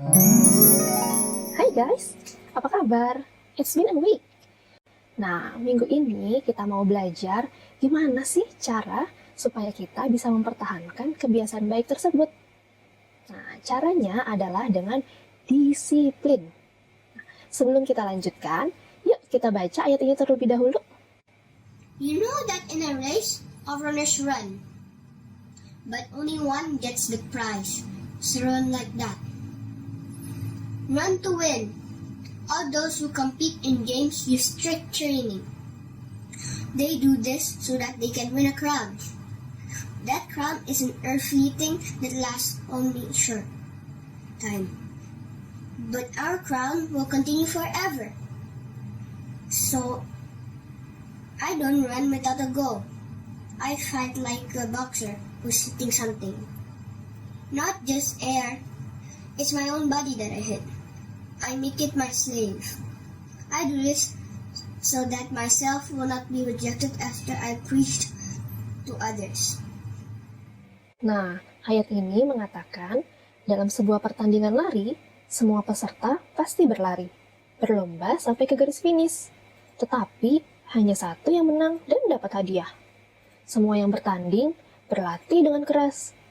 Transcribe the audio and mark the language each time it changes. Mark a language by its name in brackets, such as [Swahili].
[Indonesian] Hai guys, apa kabar? [English] It's been a week. [Indonesian] Nah, minggu ini kita mau belajar gimana sih cara supaya kita bisa mempertahankan kebiasaan baik tersebut. Nah, caranya adalah dengan disiplin. Sebelum kita lanjutkan, yuk kita baca ayat ini terlebih dahulu. [English] You know that in a race, all runners run, but only one gets the prize. So run like that. Run to win. All those who compete in games use strict training. They do this so that they can win a crown. That crown is an earthly thing that lasts only a short time. But our crown will continue forever. So, I don't run without a goal. I fight like a boxer who's hitting something. Not just air. It's my own body that I hit. I make it my slave. I do this so that myself will not be rejected after I preached to others. [Indonesian] Nah, ayat ini mengatakan dalam sebuah pertandingan lari, semua peserta pasti berlari, berlomba sampai ke garis finish. Tetapi hanya satu yang menang dan dapat hadiah. Semua yang bertanding berlatih dengan keras.